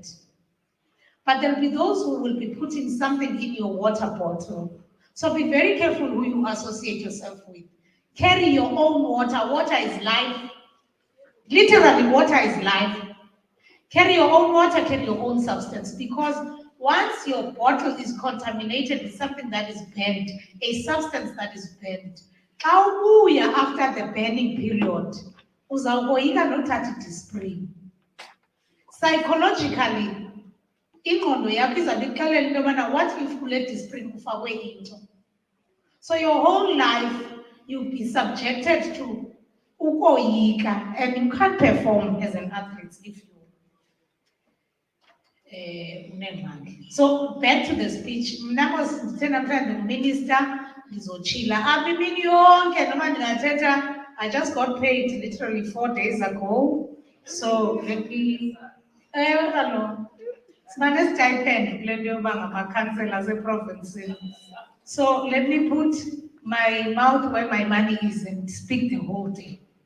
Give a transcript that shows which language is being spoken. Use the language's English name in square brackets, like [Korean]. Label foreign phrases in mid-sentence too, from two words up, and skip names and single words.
[English] But there'll be those who will be putting something in your water bottle. So be very careful who you associate yourself with. Carry your own water. Water is life. Literally, water is life. Carry your own water, carry your own substance. Because once your bottle is contaminated with something that is banned, a substance that is banned, [Xhosa] xa ubuya [English] after the banning period, [Xhosa] uzawukoyika nothatha i-disprin. Psychologically, ingqondo yakho izabe ikuxelela into yobana [English] what if [Xhosa] kule disprin kufakwe into. [English] So your whole life you'll be subjected to ukoyika, and you can't perform as an athlete if you so back to the speech. [Xhosa] Mna mos ndithe namhlanje ndinguminister ndizochila apha imini yonke noma ndingathetha. [English] I just got paid literally 4 days ago, so let me [Xhosa] kaloku sibanestipend kule nto yoba ngamakhansela seprovince. [English] So let me put my mouth where my money is and speak the whole day.